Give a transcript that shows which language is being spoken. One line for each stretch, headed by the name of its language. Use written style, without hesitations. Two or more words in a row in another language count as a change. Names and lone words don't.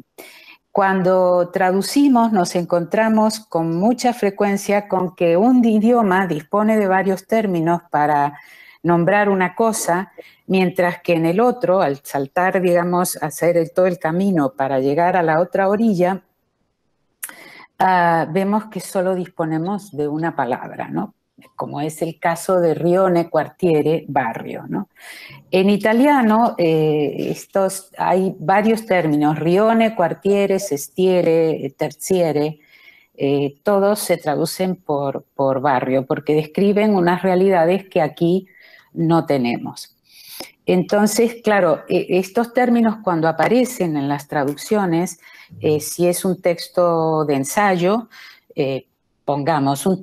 Spanish: Cuando traducimos nos encontramos con mucha frecuencia con que un idioma dispone de varios términos para nombrar una cosa, mientras que en el otro, al saltar, digamos, hacer todo el camino para llegar a la otra orilla, vemos que solo disponemos de una palabra, ¿no? Como es el caso de
Italian: rione, quartiere,
Spanish: barrio, ¿no? En italiano hay varios términos,
Italian: rione, quartiere, sestiere, terziere,
Spanish: todos se traducen por barrio, porque describen unas realidades que aquí no tenemos. Entonces, claro, estos términos cuando aparecen en las traducciones, si es un texto de ensayo, pongamos un